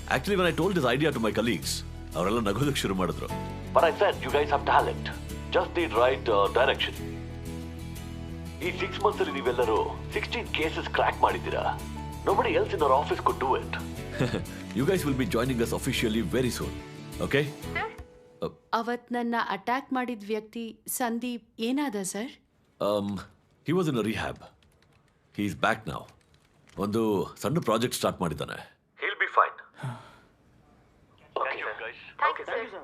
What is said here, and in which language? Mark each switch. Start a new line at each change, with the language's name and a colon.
English: Actually when I told this idea to my colleagues,
Kannada: ಅವರೆಲ್ಲ ನಗೋದಕ್ಕೆ ಶುರು ಮಾಡಿದ್ರು.
English: But I said you guys have talent. Just need right direction.
Kannada: ಈ 6 months ಅಲ್ಲಿ ನೀವೆಲ್ಲರೂ 16 cases crack ಮಾಡಿದ್ದೀರಾ.
English: Nobody else in our office could do it. You guys will be joining us officially very soon. Okay?
Kannada: ಅವತ್ ನನ್ನ attack ಮಾಡಿದ ವ್ಯಕ್ತಿ ಸಂದೀಪ್ ಏನಾದ sir?
English: He was in a rehab. He is back now.
Kannada: ಒಂದು ಸಣ್ಣ project start ಮಾಡಿದ್ದಾನೆ.
English: He'll be fine. Okay guys. Thank you sir.